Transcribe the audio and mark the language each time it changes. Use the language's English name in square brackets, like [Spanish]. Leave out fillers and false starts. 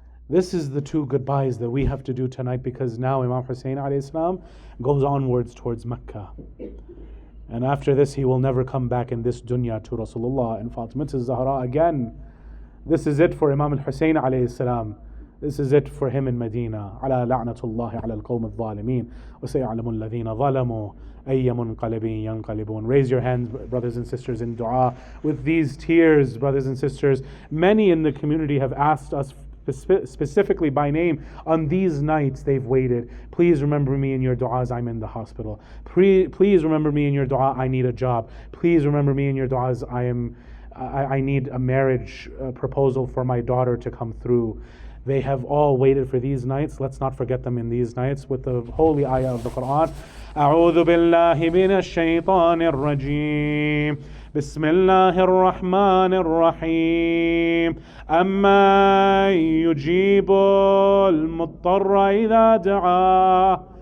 [English] This is the two goodbyes that we have to do tonight, because now Imam Hussein alayhi salam goes onwards towards Mecca. And after this, he will never come back in this dunya to Rasulullah and Fatima az-Zahra again. This is it for Imam al-Hussein alayhi salam. This is it for him in Medina. [Arabic] على لعنة الله على القوم الظالمين وسيعلم الذين ظلموا أي منقلب ينقلبون. [English] Raise your hands, brothers and sisters, in dua. With these tears, brothers and sisters, many in the community have asked us specifically by name on these nights. They've waited. Please remember me in your du'as, I'm in the hospital. Please remember me in your du'a, I need a job. Please remember me in your du'as, I need a marriage proposal for my daughter to come through. They have all waited for these nights. Let's not forget them in these nights with the holy ayah of the Quran. [Arabic] أعوذ بالله من الشيطان الرجيم بسم الله الرحمن الرحيم أما يجيب المضطر إذا دعاه.